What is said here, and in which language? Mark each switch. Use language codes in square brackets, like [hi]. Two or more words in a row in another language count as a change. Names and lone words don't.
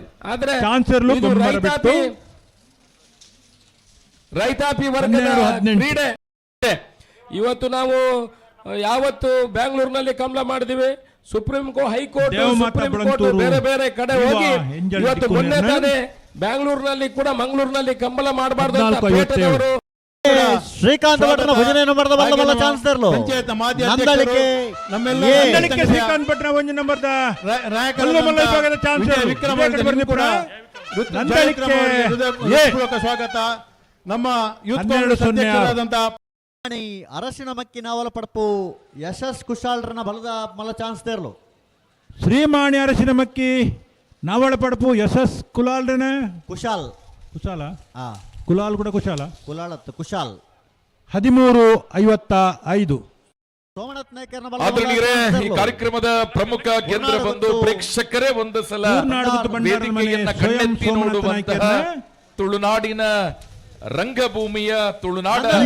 [kn] ಆದ್ರೆ ರೈತಾಪಿ ವರ್ಗದ ಕ್ರೀಡೆ ಇವತ್ತು ನಾವು ಯಾವತ್ತು ಬೆಂಗಳೂರಿನಲ್ಲಿ ಕಂಬಳ ಮಾಡಿದಿವಿ, ಸುಪ್ರೀಂ ಕೋರ್ಟ್ ಹೈಕೋರ್ಟ್ ಸುಪ್ರೀಂ ಕೋರ್ಟ್ ಬೇರೆ ಬೇರೆ ಕಡೆ ಹೋಗಿ ಇವತ್ತು ಮೊನ್ನೆ ತಾನೇ ಬೆಂಗಳೂರಿನಲ್ಲಿ ಕೂಡ ಮಂಗಳೂರಿನಲ್ಲಿ ಕಂಬಳ ಮಾಡಬಾರ್ದು ಅಂತ ಪೇಟೆದವರು [tcy] ಶ್ರೀಕಾಂತ್ ಭಟ್ನ ಭಜನೆ ನಂಬರ್ದ ಬಲದ ಮಲ್ಲ ಚಾನ್ಸ್ ದೇರ್ಲು ನಂದಳಿಕೆ ನಂದಳಿಕೆ ಶ್ರೀಕಾಂತ್ ಭಟ್ನ ಒಂಜಿ ನಂಬರ್ದ ಬಲದ ಮಲ್ಲ ವಿಭಾಗದ ಚಾನ್ಸ್ ವಿಕ್ರಮ ನಂದಳಿಕೆ [kn] ಸ್ವಾಗತ. ನಮ್ಮ ಯೂತ್ ಕಾಂಗ್ರೆಸ್ ಅಧ್ಯಕ್ಷರಾದಂತ [tcy] ಅರಸಿನ ಮಕ್ಕಿ ನಾವಲ ಪಡಪು ಯಶಸ್ ಕುಶಾಲ್ರನ ಬಲದ ಮಲ್ಲ ಚಾನ್ಸ್ ದೇರ್ಲು ಶ್ರೀಮಾಣಿ ಅರಸಿನ ಮಕ್ಕಿ ನಾವಳ ಪಡಪು ಯಶಸ್ ಕುಲಾಲ್ರನ ಕುಶಾಲ್ [kn] ಕುಶಾಲ ಕುಲಾಲ್ ಕೂಡ ಕುಶಾಲ ಕುಲಾಳತ್ ಕುಶಾಲ್ 13:55 [tcy] ಸೋಮನಾಥ್ ನಾಯ್ಕರ್ನ [kn] ಆದರಣೀಯರೇ, ಈ ಕಾರ್ಯಕ್ರಮದ ಪ್ರಮುಖ ಕೇಂದ್ರ ಬಂದು ಪ್ರೇಕ್ಷಕರೇ ಒಂದು ಸಲ ವೇದಿಕೆಯನ್ನ ಕಣ್ಣೆತ್ತಿ ನೋಡುವಂತಹ ತುಳುನಾಡಿನ ರಂಗಭೂಮಿಯ ತುಳುನಾಡ